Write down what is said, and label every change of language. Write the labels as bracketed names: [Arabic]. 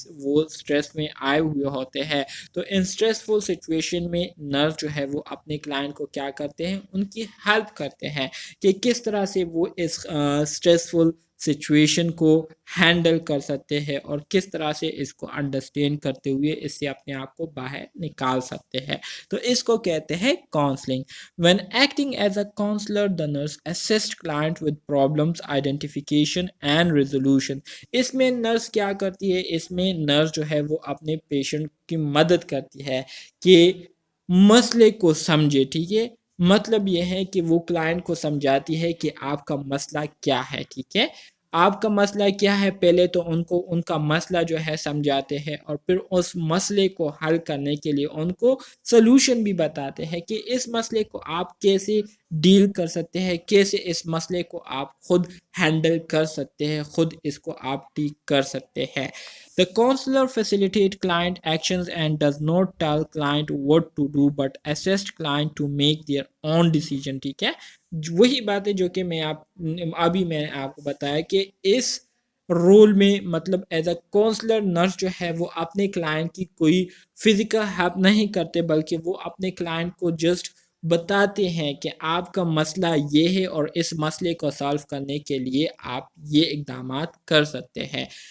[Urdu] وہ اسٹریس میں آئے ہوئے ہوتے ہیں, تو ان اسٹریسفل سچویشن میں نرس جو ہے وہ اپنے کلائنٹ کو کیا کرتے ہیں, ان کی ہیلپ کرتے ہیں کہ کس طرح سے وہ اس اسٹریسفل سچویشن کو ہینڈل کر سکتے ہیں اور کس طرح سے اس کو انڈرسٹینڈ کرتے ہوئے اس سے اپنے آپ کو باہر نکال سکتے ہیں. تو اس کو کہتے ہیں counselling. [English] When acting as a counselor, the nurse assists client with problems identification and resolution. [Urdu] اس میں نرس کیا کرتی ہے, اس میں نرس جو ہے وہ اپنے پیشنٹ کی مدد کرتی ہے کہ مسئلے کو سمجھے. ٹھیک ہے, مطلب یہ ہے کہ وہ کلائنٹ کو سمجھاتی ہے کہ آپ کا مسئلہ کیا ہے. ٹھیک ہے, آپ کا مسئلہ کیا ہے, پہلے تو ان کو ان کا مسئلہ جو ہے سمجھاتے ہیں اور پھر اس مسئلے کو حل کرنے کے لیے ان کو سلوشن بھی بتاتے ہیں کہ اس مسئلے کو آپ کیسے ڈیل کر سکتے ہیں, کیسے اس مسئلے کو آپ خود ہینڈل کر سکتے ہیں, خود اس کو آپ ٹھیک کر سکتے ہیں. [English] The counselor facilitates client actions and does not tell client what to do but assists client to make their own decision. [Urdu] ٹھیک ہے, وہی بات ہے جو کہ میں نے آپ کو بتایا کہ اس رول میں مطلب ایز اے کونسلر نرس جو ہے وہ اپنے کلائنٹ کی کوئی فزیکل ہیلپ نہیں کرتے بلکہ وہ اپنے کلائنٹ کو جسٹ بتاتے ہیں کہ آپ کا مسئلہ یہ ہے اور اس مسئلے کو سالو کرنے کے لیے آپ یہ اقدامات کر سکتے ہیں.